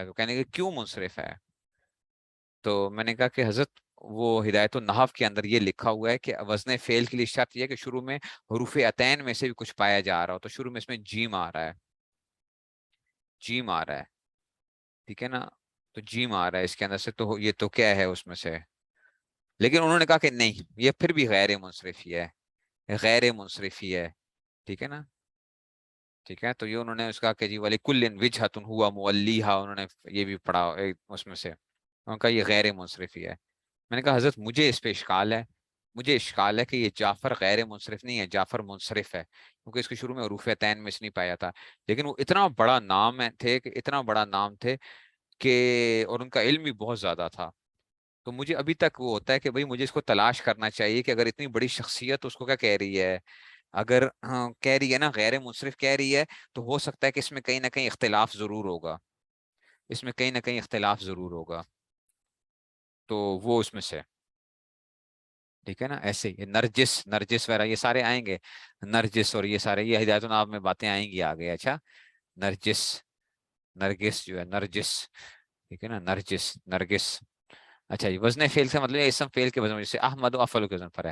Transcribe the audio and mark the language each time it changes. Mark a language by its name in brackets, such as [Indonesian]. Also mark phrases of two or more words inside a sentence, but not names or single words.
[Urdu] تو کہنے کہ کیوں منصرف ہے، تو میں نے کہا کہ حضرت وہ ہدایت النحو کے اندر یہ لکھا ہوا ہے کہ وزن فعل کے لیے شرط یہ ہے کہ شروع میں حروف عطین میں سے بھی کچھ پایا جا رہا ہو، تو شروع میں اس میں جیم آ رہا ہے، جیم آ رہا ہے. ٹھیک ہے نا، تو جیم آ رہا ہے اس کے اندر سے، تو یہ تو کیا ہے اس میں سے. لیکن انہوں نے کہا کہ نہیں، یہ پھر بھی غیر منصرف ہی ہے، غیر منصرف ہی ہے. ٹھیک ہے نا، ٹھیک ہے، تو یہ انہوں نے اس کا کہ جی [Arabic] وَلِكُلٍّ وِجْهَةٌ هُوَ مُوَلِّيهَا، [Urdu] انہوں نے یہ بھی پڑھا اس میں سے، ان کا یہ غیر منصرف ہی ہے. میں نے کہا حضرت مجھے اس پہ اشکال ہے، مجھے اشکال ہے کہ یہ جعفر غیر منصرف نہیں ہے، جعفر منصرف ہے، کیونکہ اس کے شروع میں حروف عطین میں سے نہیں پایا تھا. لیکن وہ اتنا بڑا نام تھے کہ اتنا بڑا نام تھے کہ، اور ان کا علم بھی بہت زیادہ تھا. تو مجھے ابھی تک وہ ہوتا ہے کہ بھئی مجھے اس کو تلاش کرنا چاہیے کہ اگر اتنی بڑی شخصیت اس کو کیا کہہ رہی ہے، اگر کہہ رہی ہے نا غیر منصرف کہہ رہی ہے، تو ہو سکتا ہے کہ اس میں کہیں نہ کہیں اختلاف ضرور ہوگا، اس میں کہیں نہ کہیں اختلاف ضرور ہوگا. تو وہ اس میں سے ٹھیک ہے نا، ایسے ہی نرجس، نرجس وغیرہ یہ سارے آئیں گے، نرجس اور یہ سارے، یہ ہدایتن ناب میں باتیں آئیں گی آگے. اچھا، نرجس، نرگس جو ہے نرجس، ٹھیک ہے نا، نرجس، نرگس. اچھا جی، وزن فعل سے مطلب یہ اسم فعل کے وزن، جیسے احمد اور افعل کے وزن پر ہے.